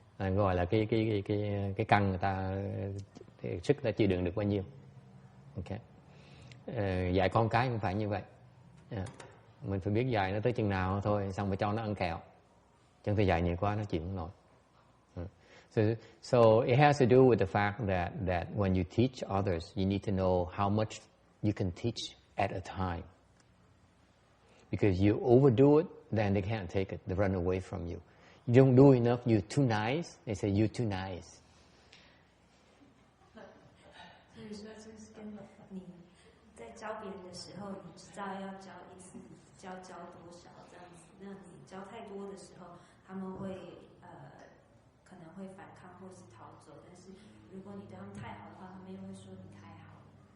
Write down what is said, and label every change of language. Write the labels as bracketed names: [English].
[Vietnamese] Gọi là cái căn người ta sức ta chịu đựng được bao nhiêu. Ok. Dạy con cái cũng phải như vậy. Mình phải biết dạy nó tới chừng nào thôi, xong phải cho nó ăn kẹo. Chứ không phải dạy nhiều quá nó chịu không nổi. [English] So it has to do with the fact that when you teach others, you need to know how much you can teach at a time. Because you overdo it, then they can't take it. They run away from you. You don't do enough, you're too nice. They say you're too nice. [Chinese] 所以说，这是跟你在教别人的时候，你知道要教一次，教多少这样子。那你教太多的时候，他们会可能会反抗或是逃走。但是如果你对他们太好的话，他们又会说你太好了。